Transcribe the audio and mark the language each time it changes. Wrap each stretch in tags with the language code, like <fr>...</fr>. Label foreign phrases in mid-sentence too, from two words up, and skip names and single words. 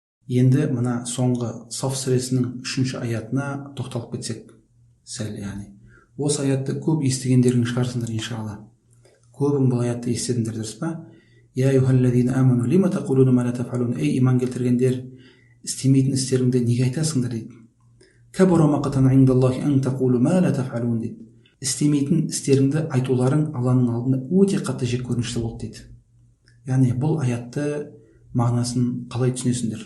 <kk>Енді мына соңғы Саф сүресінің 3-ші аятына тоқталып кетсек сәл, осы аятты көп естігендерің шығарсыңдар иншалла. Көбің бұл аятты естідіңдер, дұрыс па?</kk> <ar>يا أيها الذين آمنوا لم تقولون ما لا تفعلون.</ar> <kk>Ей иман келтіргендер, істемейтін істеріңді неге айтасыңдар дейді.</kk> <ar>كبر مقتا عند الله أن تقولوا ما لا تفعلون дейді.</ar> <kk>Істемейтін істеріңді айтуларың Алланың алдында өте қатты жек көрінішті болды дейді. Яғни бұл аятты мағынасын қалай түсінесіңдер?</kk>